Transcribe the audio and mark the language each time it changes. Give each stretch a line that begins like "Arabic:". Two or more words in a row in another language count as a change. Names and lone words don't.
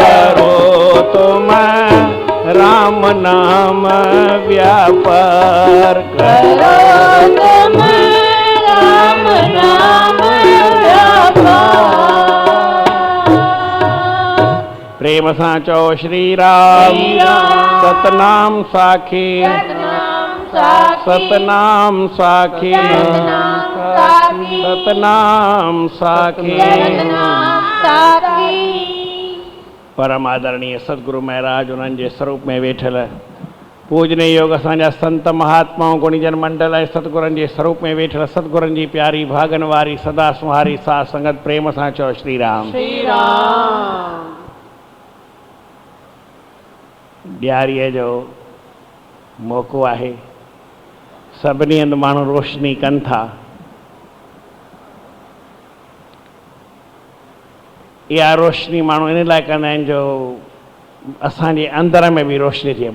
Hindi: करो तुम राम नाम व्यापार करो तुम राम नाम व्यापार।
Sindhi: प्रेम सां चओ श्री राम श्री राम। सतनाम साखी सतनाम साखी सतनाम साखी सतनाम साखी सतनाम साखी सतनाम साखी। परम आदरणीय सदगुरु महाराज उन्हनि जे स्वरूप में वेठल पूजनीय योग असांजा संत महात्माओं गुणीजन मंडल ऐं सतगुरनि जे स्वरूप में वेठल सतगुरनि जी प्यारी भागन वारी सदा सुहारी साध संगत प्रेम सां चओ श्री राम। श्री राम। ॾियारीअ जो मौक़ो आहे, सभिनी हंधि माण्हू रोशनी कनि था। इहा रोशनी माण्हू इन लाइ कंदा आहिनि जो असांजे अंदर में बि रोशनी थिए।